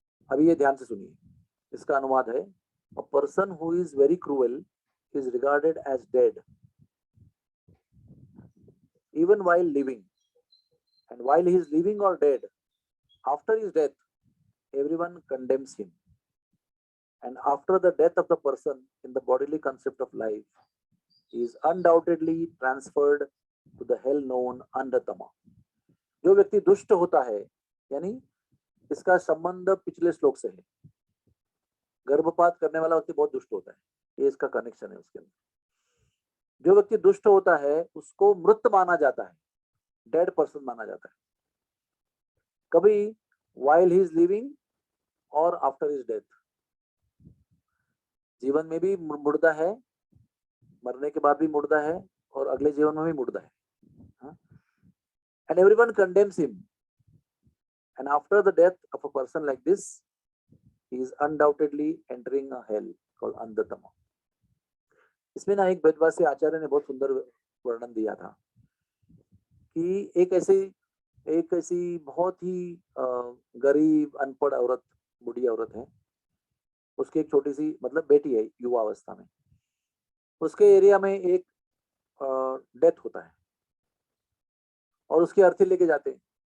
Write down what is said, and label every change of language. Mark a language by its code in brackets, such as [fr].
[hi] अभी ये ध्यान से सुनिए, इसका अनुवाद है, [en] a person who is very cruel is regarded as dead even while living, and while he is living or dead, after his death everyone condemns him, and after the death of the person in the bodily concept of life, he is undoubtedly transferred to the hell known under Tama. [hi] जो व्यक्ति दुष्ट होता है, यानी इसका संबंध पिछले श्लोक से है, गर्भपात करने वाला व्यक्ति बहुत दुष्ट होता है, ये इसका कनेक्शन है उसके अंदर। जो व्यक्ति दुष्ट होता है उसको मृत माना जाता है, [en] dead person [hi] माना जाता है, कभी [en] while he is living [hi] और [en] After his death. [hi] जीवन में भी मुर्दा है, मरने के बाद भी मुर्दा है, और अगले जीवन में भी मुर्दा है। [en] And everyone condemns him, and after the death of a person like this, he is undoubtedly entering a hell called Andhatama. [hi] इसमें ना एक वेदवासी आचार्य ने बहुत सुंदर वर्णन दिया था कि एक ऐसी बहुत ही गरीब अनपढ़ औरत, बूढ़ी औरत है, उसकी एक छोटी सी मतलब बेटी है युवा अवस्था में, उसके एरिया में एक डेथ होता है और उसकी अर्थी लेके जाते हैं।